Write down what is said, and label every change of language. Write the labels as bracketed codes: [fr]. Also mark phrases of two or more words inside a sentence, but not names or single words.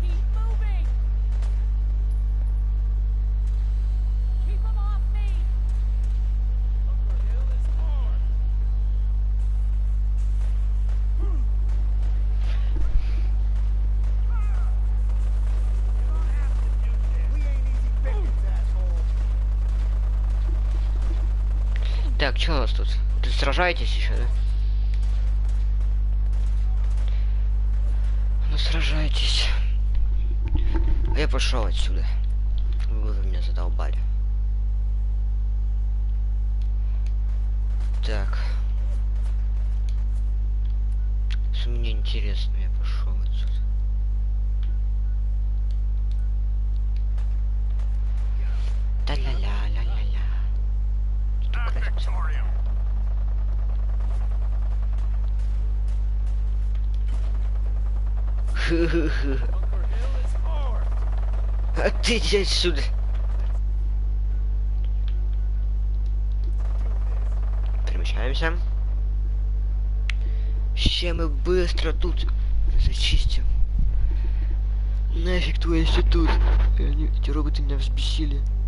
[en] Keep moving. Keep them off me. Upper hill is hard. We ain't easy pickings, asshole. [ru] Так, что у нас тут? Тут сражаетесь еще, да? Ну сражайтесь. А я пошел отсюда. Вы меня задолбали. задолбали. Так. Что мне интересно, я пошел отсюда. Та-ля-ля-ля-ля-ля. А ты иди отсюда. Перемещаемся. Сейчас мы быстро тут зачистим. Нафиг твой институт. Эти роботы меня взбесили.